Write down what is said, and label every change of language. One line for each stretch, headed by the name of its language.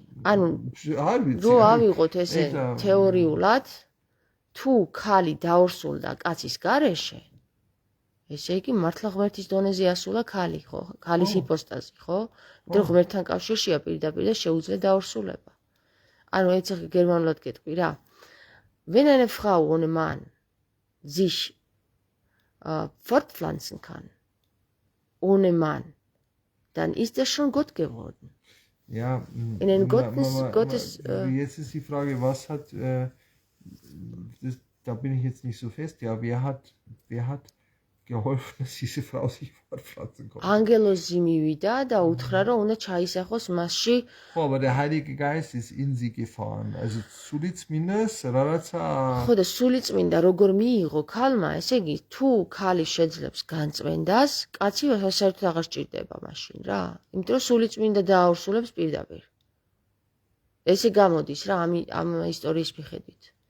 Georgian: ანუ რო ავიღოთ ესე თეორიულად, თუ ქალი დაორსულდა კაცის გარეშე, ესე იგი მართლა ღმერთის დონეზე ასულა ქალი, ხო? ქალის იპოსტაზი, ხო? იმიტომ რომ ღმერთთან კავშირშია პირდაპირ და შეუძლია დაორსულება. ანუ ეს გერმანულად გეტყვი რა.
German: Wenn eine Frau ohne Mann sich fortpflanzen kann, ohne Mann, dann ist er schon Gott geworden. Ja, in den Gottes. Jetzt ist die Frage, was hat, da bin ich jetzt nicht so fest, ja, wer hat geholfen, dass diese Frau sich fortpflanzen konnte?
Georgian: Angelosi mivida და უთხრა რომ უნდა ჩაისახოს მასში.
German: ხო, aber der Heilige Geist ist in sie gefahren.
Georgian: Also სულიწმინდას რაღაცა ხო და სულიწმინდა როგორ მიიღო ქალმა, ესე იგი თუ ქალი შეძლებს განწმენდას, კაცი საერთოდ აღარ სჭირდება მაშინ რა. იმიტომ რომ სულიწმინდა დააორსულებს პირდაპირ. ესე გამოდის რა ამ ისტორიის მიხედვით.